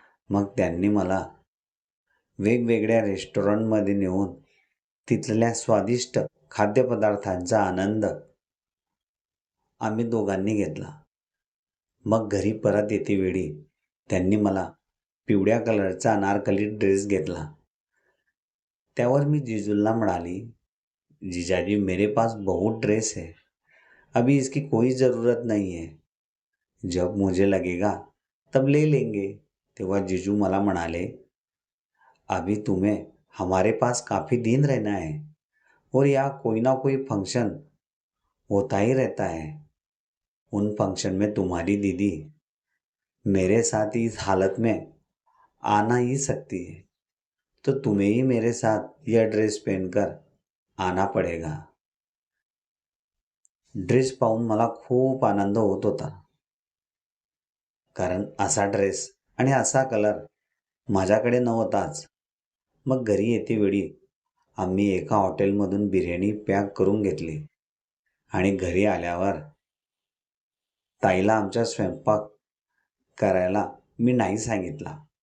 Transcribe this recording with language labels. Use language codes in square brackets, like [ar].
[mr] मग त्यांनी मला वेगवेगळ्या रेस्टॉरंटमध्ये नेऊन तिथल्या स्वादिष्ट खाद्यपदार्थांचा आनंद आम्ही दोघांनी घेतला. मग घरी परत येतेवेळी त्यांनी मला पिवळ्या कलरचा अनारकली ड्रेस घेतला. त्यावर मी जिजूंना म्हणाली, [hi] जीजाजी मेरे पास बहुत ड्रेस है, अभी इसकी कोई ज़रूरत नहीं है, जब मुझे लगेगा तब ले लेंगे. [mr] तेव्हा जिजू मला म्हणाले, [hi] अभी तुम्हें हमारे पास काफ़ी दिन रहना है और यहाँ कोई ना कोई फंक्शन होता ही रहता है. उन फंक्शन में तुम्हारी दीदी मेरे साथ इस हालत में आना ही सकती है, तो तुम्हें ही मेरे साथ यह ड्रेस पहनकर आना पडेगा. [mr] ड्रेस पाहून मला खूप आनंद होत होता. कारण असा ड्रेस आणि असा कलर माझ्याकडे नव्हताच. मग घरी येतेवेळी आम्ही एका हॉटेलमधून बिर्याणी पॅक करून घेतली आणि घरी आल्यावर ताईला आमच्या स्वयंपाक करायला मी नाही सांगितला.